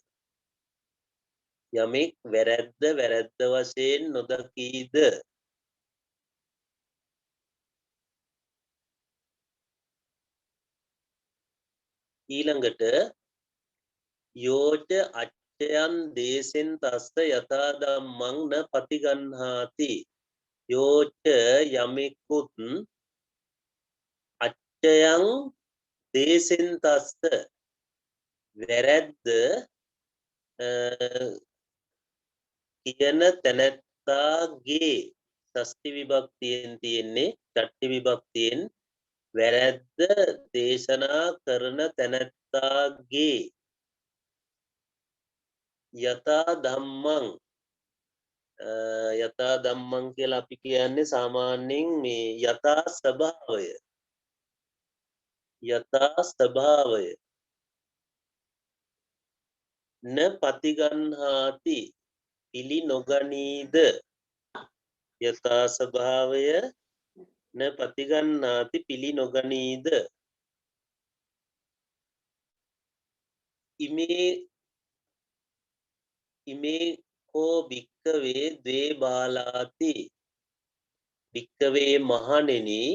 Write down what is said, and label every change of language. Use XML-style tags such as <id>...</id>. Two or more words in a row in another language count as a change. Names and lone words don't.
<si>යමෙක් වැරැද්ද වශයෙන් නොදකීද ඊළඟට</si> <pi>යෝච අච්චයන් දේශෙන් තස්ස යථා ධම්මං න පටිගන්හාති යෝච යමෙකුත් අච්චයන් දේශෙන් තස්ස</pi> <si>වැරැද්ද කියන තැනැත්තාගේ ෂෂ්ටි විභක්තියෙන් තියෙන්නේ ෂට්ටි විභක්තියෙන් වැරැද්ද දේශනා කරන තැනැත්තාගේ</si> <pi>යථා ධම්මං යථා ධම්මං</pi> <si>කියලා අපි කියන්නේ සාමාන්‍යයෙන් මේ යථා ස්වභාවය</si> <pi>න පතිගන්හාති</pi> <si>පිළි නොගනීද යථා ස්වභාවය</si> <pi>න පතිගන්නාති</pi> <si>පිළි නොගනීද</si> <pi>ඉමේ කෝ භික්කවේ ද්වේ බාලාති භික්කවේ මහණෙනි</pi>